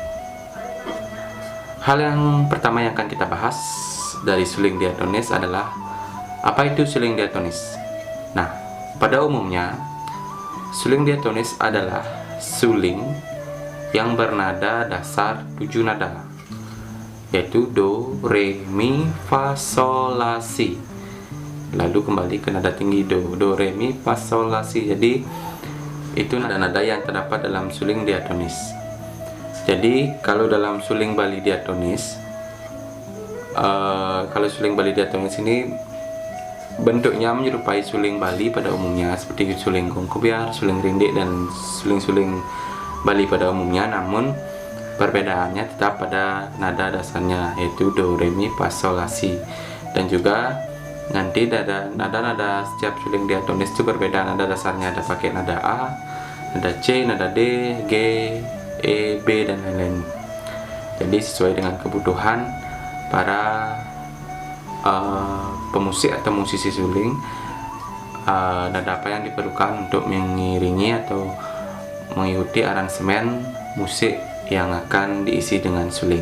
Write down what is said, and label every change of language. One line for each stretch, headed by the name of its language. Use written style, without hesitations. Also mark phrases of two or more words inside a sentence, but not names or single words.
Indonesian: Hal yang pertama yang akan kita bahas dari suling diatonis adalah apa itu suling diatonis. Nah, pada umumnya suling diatonis adalah suling yang bernada dasar 7 nada, yaitu do, re, mi, fa, sol, la, si. Lalu kembali ke nada tinggi do, do, re, mi, fa, sol, la, si. Jadi itu nada-nada yang terdapat dalam suling diatonis. Jadi kalau dalam suling Bali diatonis, kalau suling Bali diatonis ini bentuknya menyerupai suling Bali pada umumnya, seperti suling Gongkobyar, suling Rindik, dan suling-suling Bali pada umumnya. Namun perbedaannya tetap pada nada dasarnya, yaitu do, re, mi, fa, sol, la, si. Dan juga nanti nada-nada setiap suling diatonis itu berbeda. Nada dasarnya ada pakai nada A, nada C, nada D, G, E, B, dan lain-lain. Jadi sesuai dengan kebutuhan para pemusik atau musisi suling, nada apa yang diperlukan untuk mengiringi atau mengikuti aransemen musik yang akan diisi dengan suling.